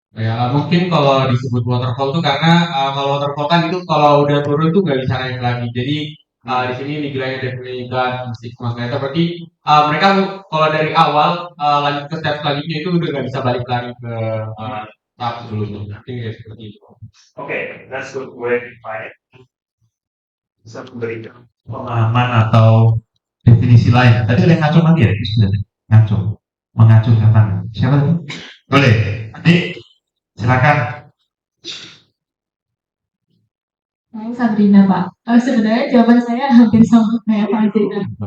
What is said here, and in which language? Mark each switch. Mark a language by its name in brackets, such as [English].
[Indonesian] Ya mungkin kalau disebut waterfall tuh karena kalau waterfall kan itu kalau udah turun tuh nggak bisa naik lagi. Jadi di sini dibilangnya definisikan [English] six months later, [Indonesian] berarti mereka kalau dari awal lanjut ke step selanjutnya itu udah nggak bisa balik lagi ke tahap sebelumnya. Mungkin kayak seperti itu. [English] Oke, that's good way to define it. [Indonesian] Bisa memberikan pemahaman atau definisi lain. Tadi ada yang ngacung lagi ya? Sudah ngacung, mengacungkan. Siapa itu? Boleh. Adik, silakan. Saya Sabrina, Pak. Sebenarnya jawaban saya hampir sama kayak Pak Sabrina.